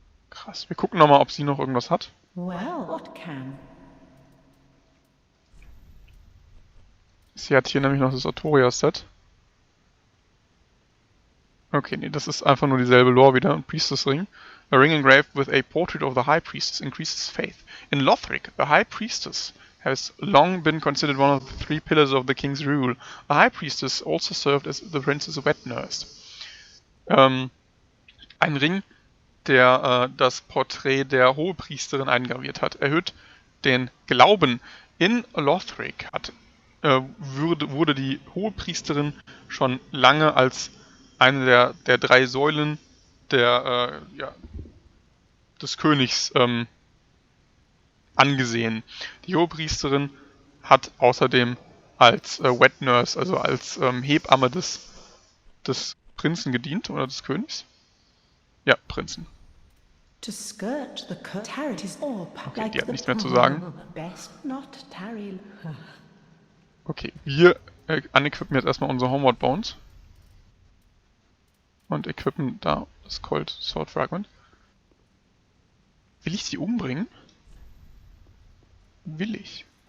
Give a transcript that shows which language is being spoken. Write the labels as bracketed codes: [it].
[de] Krass. Wir gucken nochmal, ob sie noch irgendwas hat. [en] Well, what can? [de] Sie hat hier nämlich noch das Artoria-Set. Okay, nee, das ist einfach nur dieselbe Lore wieder. Ein Priestess-Ring. [en] A ring engraved with a portrait of the High Priestess increases faith. In Lothric, the High Priestess has long been considered one of the 3 pillars of the king's rule. The High Priestess also served as the prince's wet nurse. [de] Ein Ring, der das Porträt der Hohepriesterin eingraviert hat, erhöht den Glauben. In Lothric wurde die Hohepriesterin schon lange als eine der 3 Säulen des Königs angesehen. Die Hohepriesterin hat außerdem als Wet Nurse, also als Hebamme des Prinzen gedient, oder des Königs? Ja, Prinzen. [en] To skirt the curtain is all [de] Okay, die hat nichts mehr zu sagen. [en] Best not tarry. [de] Okay, wir unequippen jetzt erstmal unsere Homeward Bones. Und equippen da das Cold Sword Fragment. Will ich sie umbringen? Will ich?